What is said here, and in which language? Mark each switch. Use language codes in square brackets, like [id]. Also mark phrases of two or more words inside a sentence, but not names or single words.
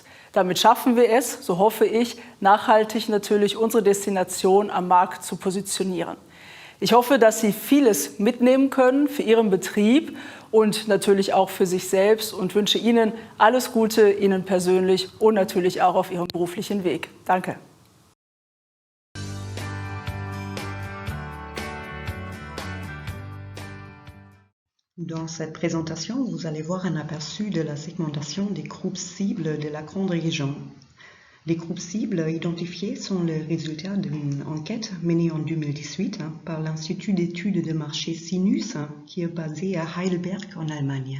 [de] Damit schaffen wir es, so hoffe ich, nachhaltig natürlich unsere Destination am Markt zu positionieren. Ich hoffe, dass Sie vieles mitnehmen können für Ihren Betrieb und natürlich auch für sich selbst und wünsche Ihnen alles Gute, Ihnen persönlich und natürlich auch auf Ihrem beruflichen Weg. Danke. [fr] Dans cette présentation, vous allez voir un aperçu de la segmentation des groupes cibles de la grande région. Les groupes cibles identifiés sont le résultat d'une enquête menée en 2018 par l'Institut d'études de marché Sinus, qui est basé à Heidelberg en Allemagne.